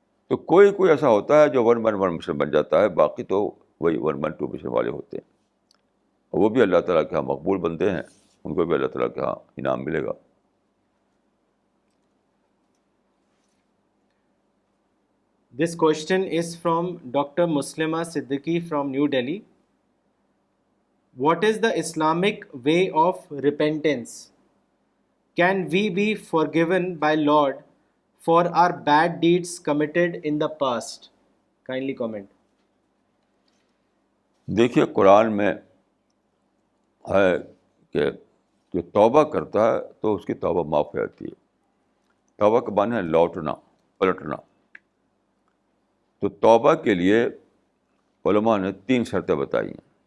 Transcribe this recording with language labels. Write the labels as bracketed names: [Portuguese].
[Urdu] تو کوئی ایسا ہوتا ہے جو ون مین ون مشن بن جاتا ہے، باقی تو وہی ون مین ٹو مشن والے ہوتے ہیں. اور وہ بھی اللہ تعالیٰ کے یہاں مقبول بنتے ہیں، ان کو بھی اللہ تعالیٰ کے یہاں انعام ملے گا. [English] This question is from Dr. Muslima Siddiqui from New Delhi. What is the Islamic way of repentance? Can we be forgiven by Lord for our bad deeds committed in the past? Kindly comment. [Urdu] دیکھیے، قرآن میں ہے کہ جو توبہ کرتا ہے تو اس کی توبہ معاف ہو جاتی ہے. توبہ کا معنی ہے لوٹنا، پلٹنا. تو توبہ کے لیے علماء نے 3 شرطیں بتائی ہیں.